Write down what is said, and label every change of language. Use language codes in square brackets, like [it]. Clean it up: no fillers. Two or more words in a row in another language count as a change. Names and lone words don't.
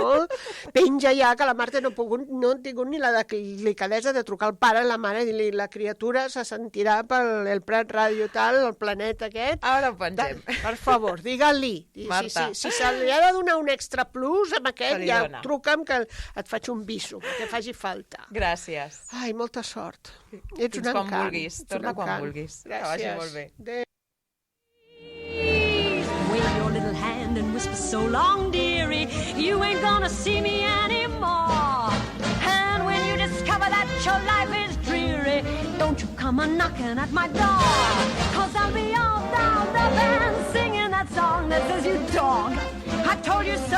[ca] Penja ja, que la Marta no ha tingut ni la delicadesa de trucar al pare, la mare, i la criatura se sentirà pel Prat Ràdio tal, el planeta aquest. Ara ho pengem. Per favor, digue-li. Marta. Si se li ha de donar un extra plus amb aquest, ja truca'm que et faig un biso, que faci falta. Gràcies. Ai, molta sort. Ets un encant. Quan vulguis. Torna quan vulguis. Gràcies. Que vagi molt bé. [en] Wave your little hand and whisper so long, dearie, you ain't gonna see me anymore. And when you discover that your life is dreary, don't you come a-knocking at my door, 'cause I'll be all down the band singing that song that says, you dog, I told you so.